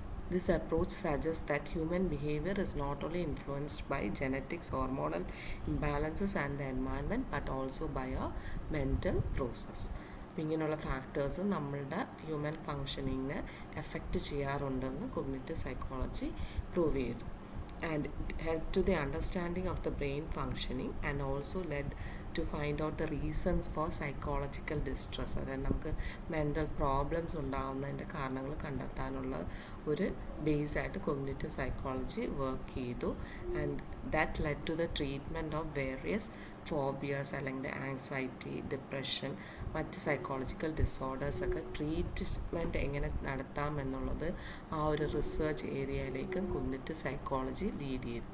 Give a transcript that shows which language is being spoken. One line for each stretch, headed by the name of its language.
English: This approach suggests that human behavior is not only influenced by genetics, hormonal imbalances and the environment, but also by a mental process.
Malayalam: ഇങ്ങനെയുള്ള factors നമ്മളുടെ human ഫങ്ഷനിങ്ങിനെ effect ചെയ്യാറുണ്ടെന്ന് cognitive psychology prove ചെയ്തു.
English: and it helped to the understanding of the brain functioning and also led to find out the reasons for psychological distress.
Malayalam: അതായത് നമുക്ക് mental problems ഉണ്ടാകുന്നതിൻ്റെ കാരണങ്ങൾ കണ്ടെത്താനുള്ള ഒരു ബേസായിട്ട് cognitive psychology work ചെയ്തു.
English: and that led to the treatment of various phobias
Malayalam: അല്ലെങ്കിൽ anxiety, depression, മറ്റ് psychological ഡിസോർഡേഴ്സൊക്കെ treatment എങ്ങനെ നടത്താം എന്നുള്ളത് ആ ഒരു റിസർച്ച് ഏരിയയിലേക്ക് കൊഗ്നിറ്റീവ് സൈക്കോളജി ലീഡ് ചെയ്തു.